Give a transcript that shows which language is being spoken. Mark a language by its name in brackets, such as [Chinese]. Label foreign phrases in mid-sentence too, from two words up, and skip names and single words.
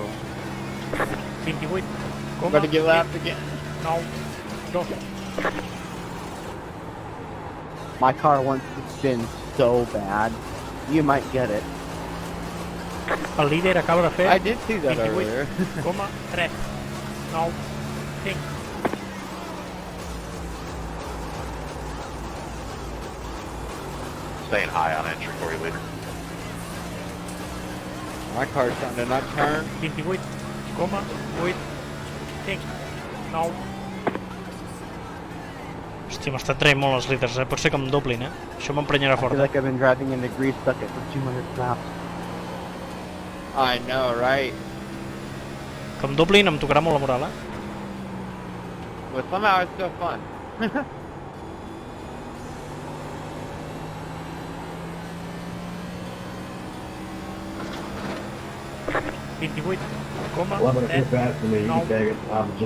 [Catalan] 28. [English] I'm gonna get lapped again. [Catalan] 9, 2. [English] My car wants to spin so bad. You might get it. [Catalan] El líder acaba de fer [English] I did see that earlier. [Catalan] 28,3. 9, 5. [English] Staying high on entry for you later. My car's starting to not turn. [Catalan] 28,8. 5, 9. Hòstia, m'estan traient molt els líders, pot ser que em doblin, Això m'emprenyarà [English] I feel [Catalan] fort. [English] like I've been driving in the grease bucket for 200 laps. I know, right? [Catalan] Que em doblin em tocarà molt la moral, eh? [English] But somehow it's still fun. [Catalan] 28, coma, [English] 11 is too [Catalan] 7, [English] fast for me. You [Catalan] no. [English] can take it. I'm just